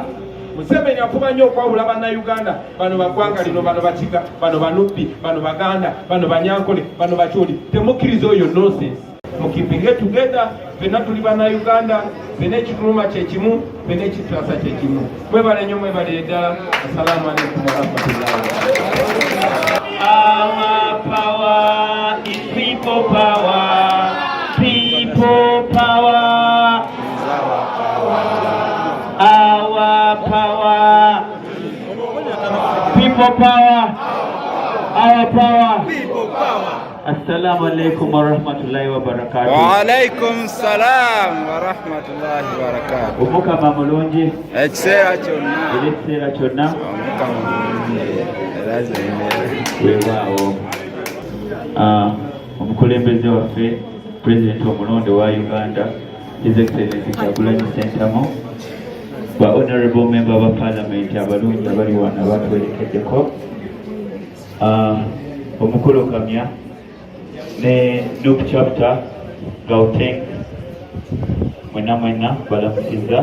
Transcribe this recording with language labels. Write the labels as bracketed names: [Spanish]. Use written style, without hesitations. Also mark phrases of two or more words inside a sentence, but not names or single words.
[Ganda] Museveni afuba nnyo okwawula bannayuganda bano baggwanga lino, bano bakiga, bano banubbi, bano baganda, bano banyankole, bano bakyoli. Temukkiriza oyo nonsense. Mukipinge together, ffenna tuli bannayuganda, ffenna ekituluma kye kimu, ffenna ekitwasa kye kimu. Mwebale nnyo, mwebale ddala. [Arabic] السلام عليكم ورحمة الله. [English] Our power is people power. People power. Our power. People power. Our power. People power. [Arabic] السلام عليكم ورحمة الله وبركاته. وعليكم السلام ورحمة الله وبركاته. [Ganda] Omukama mulungi. Ekiseera kyonna. Ekiseera kyonna. Omukama mulungi. Weewaawo. Omukulembeze waffe President omulonde wa Uganda, [English] His Excellency [Ganda] Kyagulanyi Ssentamu, ba [English] Honorable Member of Parliament [Ganda] abalungi abali wano abatwerekeddeko, omukulu kamya ne Nup Chapter Gauteng, mwena balamusiza.